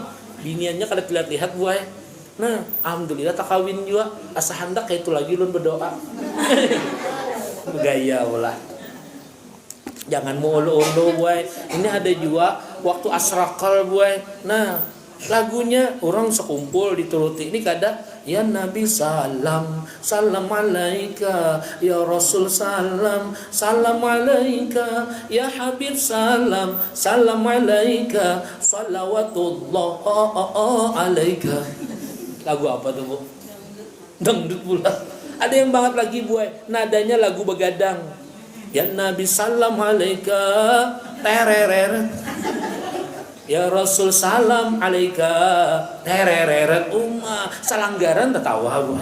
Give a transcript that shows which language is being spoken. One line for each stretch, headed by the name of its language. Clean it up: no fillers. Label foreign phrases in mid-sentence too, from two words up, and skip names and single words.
Banjar: Biniannya kada lihat-lihat buai. Nah, alhamdulillah tak kawin juga. Asa hendak kayak itu lagi ulun berdoa. Gaya ulah. Jangan mau ulu-ulu buai. Ini ada juga waktu asrakal buai. Nah, lagunya orang sekumpul dituruti ini kada
Arabic: يا نبي سلام عليك يا رسول سلام عليك يا حبيب سلام عليك صلوات الله عليك.
Banjar: Lagu apa tuh Bu? Dangdut pula. Ada yang banget lagi buai nadanya lagu begadang
Arabic: يا نبي سلام عليك
Banjar: tererer
Arabic: يا رسول سلام عليك
Banjar: tereret salanggaran tertawa gue.